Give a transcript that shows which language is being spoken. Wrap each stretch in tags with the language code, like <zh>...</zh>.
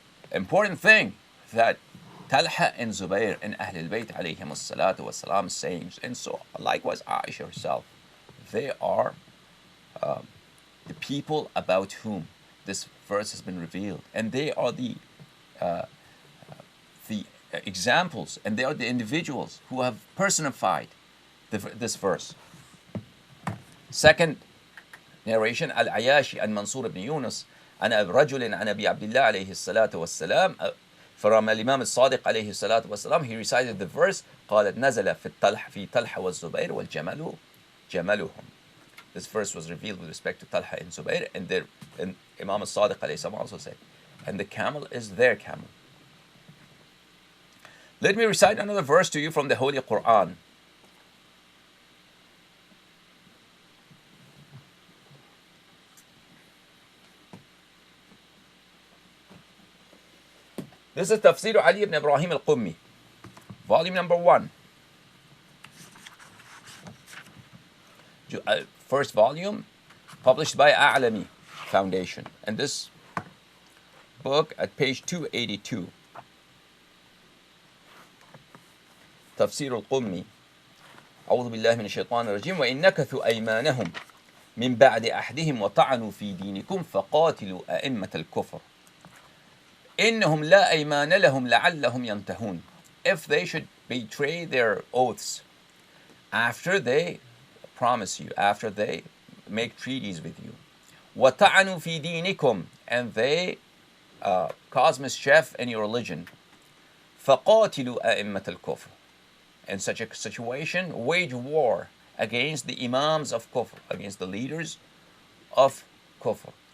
<en>Important thing that Talha and Zubair and Ahl al-Bayt alayhim as-salatu was-salam sayings, and so likewise Aisha herself, they are the people about whom this verse has been revealed, and they are the examples, and they are the individuals who have personified this verse. Second narration, Al-Ayashi and Mansur ibn Yunus</en> <ar>عن رجل عن أبي عبد الله عليه الصلاة والسلام,</ar> <en>from Imam al-Sadiq</en> <ar>عليه الصلاة والسلام,</ar> <en>he recited the verse</en> <ar>قالت نزل في طلحة والزبير والجمل جملهم.</ar> <en>This verse was revealed with respect to Talha and Zubair, and Imam al-Sadiq عليه السلام also said, and the camel is their camel. Let me recite another verse to you from the Holy Qur'an. This is Tafsir Ali ibn Ibrahim al-Qummi, volume number 1. First volume, published by A'lami Foundation. And this book at page 282. Tafsir al-Qummi.</en> <ar>أعوذ بالله من الشيطان الرجيم. وإن نكثوا أيمانهم من بعد أحدهم وطعنوا في دينكم فقاتلوا أئمة الكفر إنهم لا أيمان لهم لعلهم ينتهون.</ar> <en>If they should betray their oaths after they promise you, after they make treaties with you,</en> <ar>وَطَعَنُوا فِي دِينِكُمْ,</ar> <en>and they cause mischief in your religion,</en> <ar>فَقَاتِلُوا أَئِمَّةَ الْكُفْرِ,</ar> <en>in such a situation, wage war against the imams of kufr, against the leaders of kufr.</en>